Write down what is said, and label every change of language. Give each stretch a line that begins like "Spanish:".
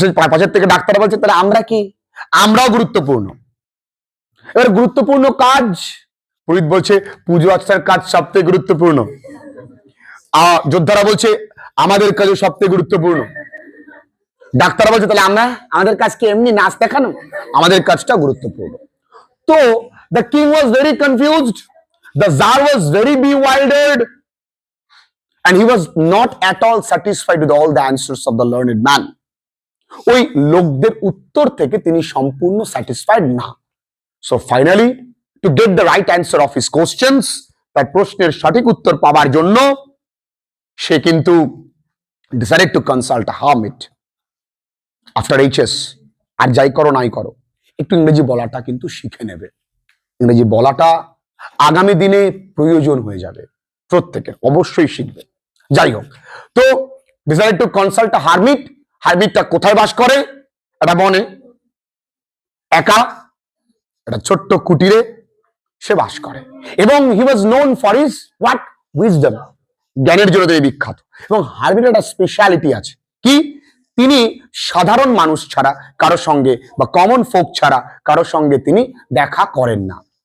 Bangla: পাশের থেকে ডাক্তাররা বলছে তাহলে আমরা কি, আমরাও গুরুত্বপূর্ণ। এবার গুরুত্বপূর্ণ কাজ, পুরোহিত বলছে পুজো আর্চার কাজ সবথেকে গুরুত্বপূর্ণ। যোদ্ধারা বলছে আমাদের কাজও সবথেকে গুরুত্বপূর্ণ। ডাক্তাররা বলছে তাহলে আমাদের কাজ কি এমনি নাচ দেখানো, আমাদের কাজটা গুরুত্বপূর্ণ।
English: তো the king was very confused, the czar was very bewildered, and he was not at all satisfied with all the answers of the learned man.
Bangla: ওই লোকদের উত্তর থেকে তিনি সম্পূর্ণ স্যাটিসফাইড না।
English: So finally, to get the right answer of his questions,
Bangla: তার প্রশ্নের সঠিক উত্তর পাওয়ার জন্য সে কিন্তু
English: decided to consult a hermit after HS।
Bangla: আর যাই করো নাই করো একটু ইংরেজি বলাটা কিন্তু শিখে নেবে। ইংরেজি বলাটা আগামী দিনে প্রয়োজন হয়ে যাবে, প্রত্যেকের অবশ্যই শিখবে। যাই হোক, তো
English: decided to consult a hermit।
Bangla: হারমিটটা কোথায় বাস করে? একটা বনে, একা, একটা ছোট্ট কুটিরে সে বাস করে এবং
English: he was known for his what wisdom,
Bangla: জ্ঞানের জন্য তিনি বিখ্যাত। এবং হারমিটের একটা স্পেশালিটি আছে, কি তিনি সাধারণ মানুষ ছাড়া কারো সঙ্গে বা কমন ফোক ছাড়া কারো সঙ্গে তিনি দেখা করেন না।